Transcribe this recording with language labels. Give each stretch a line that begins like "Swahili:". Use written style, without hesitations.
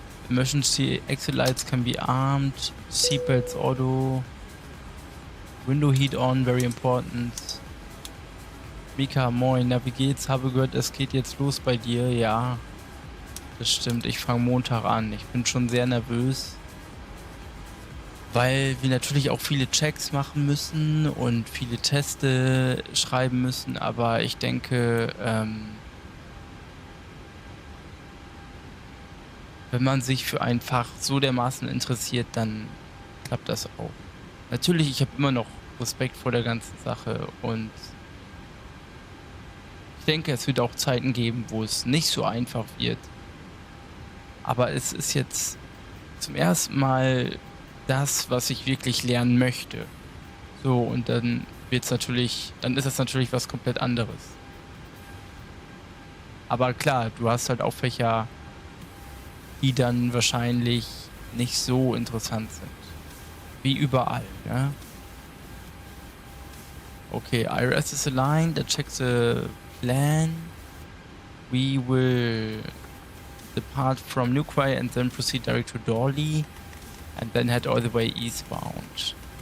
English: Emergency exit lights can be armed. Seatbelts auto. Window heat on, very important.
German: Mika, moin, na wie geht's? Habe gehört, es geht jetzt los bei dir. Ja, das stimmt. Ich fange Montag an. Ich bin schon sehr nervös, weil wir natürlich auch viele Checks machen müssen und viele Teste schreiben müssen. Aber ich denke, wenn man sich für ein Fach so dermaßen interessiert, dann klappt das auch. Natürlich, ich habe immer noch Respekt vor der ganzen Sache und denke, es wird auch Zeiten geben, wo es nicht so einfach wird. Aber es ist jetzt zum ersten Mal das, was ich wirklich lernen möchte. So, und dann ist das natürlich was komplett anderes. Aber klar, du hast halt auch Fächer, die dann wahrscheinlich nicht so interessant sind. Wie überall, ja.
English: Okay, IRS is aligned, that checks the plan. We will depart from Newquay and then proceed direct to Dorley and then head all the way eastbound.